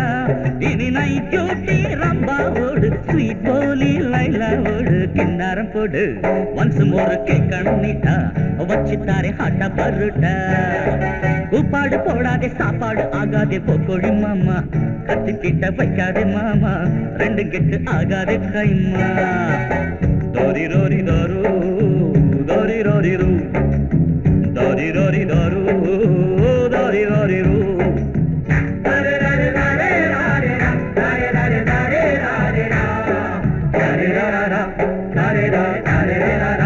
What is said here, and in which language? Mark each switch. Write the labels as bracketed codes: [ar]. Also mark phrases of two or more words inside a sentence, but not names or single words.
[ta] இனி [en] night duty [ta] ரம்பாவோடு, ஸ்வீட் போலி லைலாவோடு, கிண்ணாரம் போடு [en] once more [ta] கேட்கணும் நீட்டா, வச்சுத்தாரே ஹாட்டா பருட்டா. கூப்பாடு போடாதே சாப்பாடு ஆகாதே போக்கோடி மாமா, கத்தி கிட்ட வைக்காதே மாமா, ரெண்டும் கெட்டு ஆகாதே கைமா. Dori rori daru, dori rori ru, dori rori daru, dori rori ru. Dare dare dare dare dare dare dare dare dare dare dare dare dare dare dare.